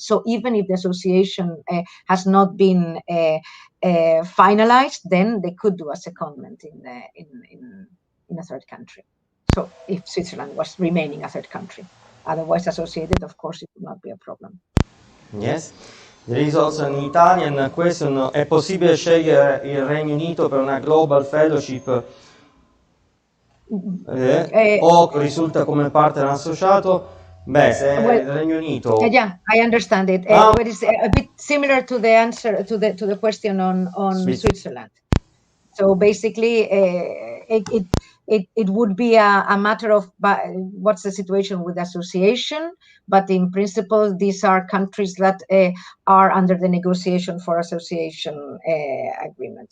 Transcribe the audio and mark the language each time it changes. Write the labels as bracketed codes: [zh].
[en] So even if the association has not been finalized, then they could do a secondment in a third country. So if Switzerland was remaining a third country, otherwise associated, of course, it would not be a problem. Yes. There is also an Italian question. [it] È possibile scegliere il Regno Unito per una global fellowship o risulta come partner associato? Beh, se il Regno Unito... [en] Yeah, I understand it. But it's a bit similar to the answer to the question on Switzerland. So basically, it would be a matter of what's the situation with association, but in principle, these are countries that are under the negotiation for association agreement.